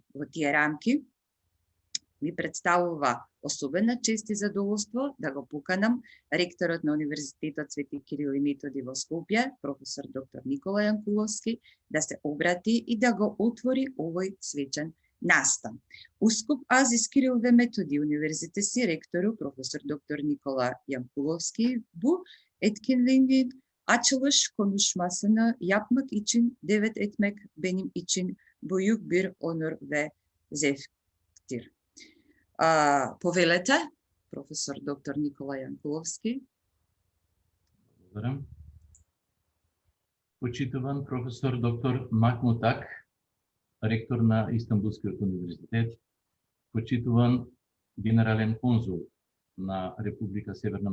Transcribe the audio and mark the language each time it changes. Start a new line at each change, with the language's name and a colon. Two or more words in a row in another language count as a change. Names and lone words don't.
Macedonian: Во тие рамки ми представува особена чест и задоволство да го поканам ректорот на Универзитетот Свети Кирил и Методи во Скопје, професор доктор Никола Јанкуловски, да се обрати и да го отвори овој свечен настан.
Turkish: Üsküp Aziz Kiril ve Metodi Üniversitesi rektörü profesör doktor Nikola Jankulovski bu etkinliğin açılış konuşmasını yapmak için davet etmek benim için büyük bir onur ve zevktir.
Macedonian: Повелете, професор доктор Никола Јанкуловски. Благодарам. Почитуван професор доктор Махмут Ак, ректор на Истанбулскиот универзитет, почитуван генерален конзул на Република Северна